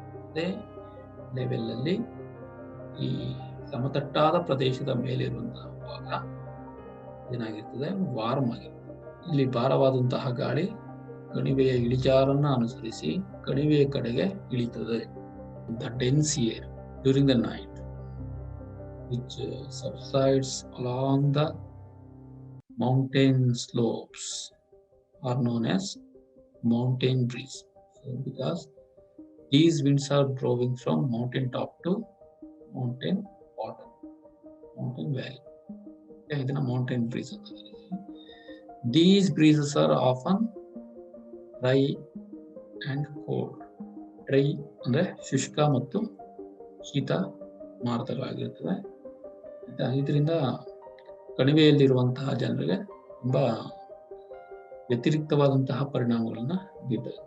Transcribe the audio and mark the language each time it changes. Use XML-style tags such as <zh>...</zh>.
<kn>ಅದೇ ಲೆವೆಲ್ ಅಲ್ಲಿ ಈ ಸಮತಟ್ಟಾದ ಪ್ರದೇಶದ ಮೇಲಿರುವಂತಹ ಭಾಗ ಏನಾಗಿರ್ತದೆ, ವಾರ್ಮ್ ಆಗಿರ್ತದೆ. ಇಲ್ಲಿ ಭಾರವಾದಂತಹ ಗಾಳಿ ಕಣಿವೆಯ ಇಳಿಜಾರನ್ನ ಅನುಸರಿಸಿ ಕಣಿವೆಯ ಕಡೆಗೆ ಇಳಿತದೆ.</kn> <en>The dense air during the night which subsides along the mountain slopes are known as mountain breeze. So because these winds are blowing from mountain top to mountain bottom, mountain valley.</en> <kn>ಇದನ್ನ mountain breeze ಅಂತ ಕರೀತೀವಿ.</kn> <en>These breezes are often dry and cold.</en> <kn>Dry ಅಂದ್ರೆ ಶುಷ್ಕ ಮತ್ತು ಶೀತ ಮಾರುತಗಳಾಗಿರ್ತದೆ. ಇದರಿಂದ ಕಣಿವೆಯಲ್ಲಿರುವಂತಹ ಜನರಿಗೆ ತುಂಬಾ ವ್ಯತಿರಿಕ್ತವಾದಂತಹ ಪರಿಣಾಮಗಳನ್ನ ಬೀರ್ತದೆ.</kn>